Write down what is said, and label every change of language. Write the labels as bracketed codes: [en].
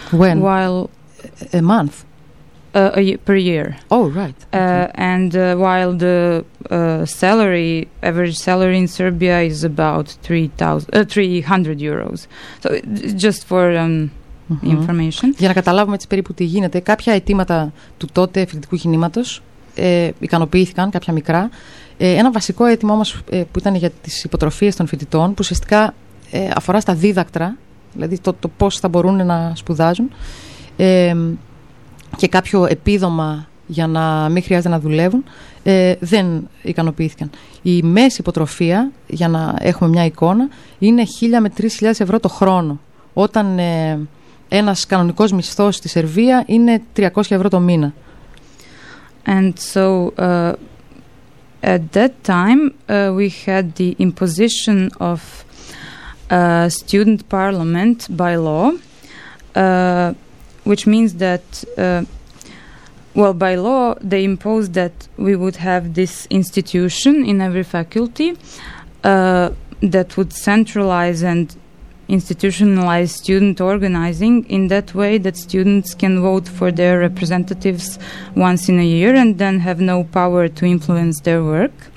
[en] When? While a month. Per year. Oh, right. And while the salary, average salary in Serbia is about 300 euros. So just for information. [el] Για να καταλάβουμε έτσι περίπου τι γίνεται, κάποια αιτήματα του τότε φοιτητικού κινήματος ικανοποιήθηκαν, κάποια μικρά. Ένα βασικό αίτημα όμως που ήταν για τις υποτροφίες των φοιτητών, που ουσιαστικά αφορά στα δίδακτρα, δηλαδή το πώς θα μπορούν να σπουδάζουν, και κάποιο επίδομα για να μην χρειάζεται να δουλεύουν, δεν ικανοποιήθηκαν. Η μέση υποτροφία, για να έχουμε μια εικόνα, είναι 1.000 με 3.000 ευρώ το χρόνο, όταν ένας κανονικός μισθός στη Σερβία είναι 300 ευρώ το μήνα. [en] And so at that time we had the imposition of student parliament by law, which means that, well, by law they imposed that we would have this institution in every faculty that would centralize and institutionalize student organizing in that way that students can vote for their representatives once in a year and then have no power to influence their work.